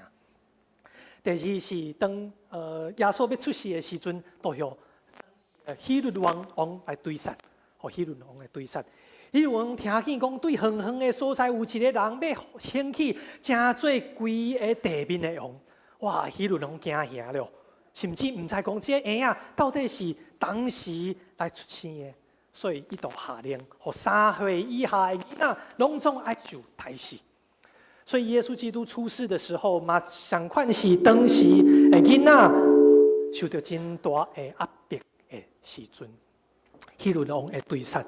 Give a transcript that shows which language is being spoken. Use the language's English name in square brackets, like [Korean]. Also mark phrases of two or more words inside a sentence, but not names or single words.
[Min Nan Chinese] 第二是当耶稣要出世的时阵，都向希律王来对杀，和希律王来对杀。希律王听见讲，对远远的所在有一个人要兴起，正做规个地面的王。哇！希律王惊吓了，甚至唔知讲这个婴仔到底是当时来出生的，所以伊就下令，互3岁以下的囡仔拢总爱受杀死。所以耶稣基督出世的时候嘛，相款是当时的囡仔受到真大的压迫的时阵，希律王的对杀。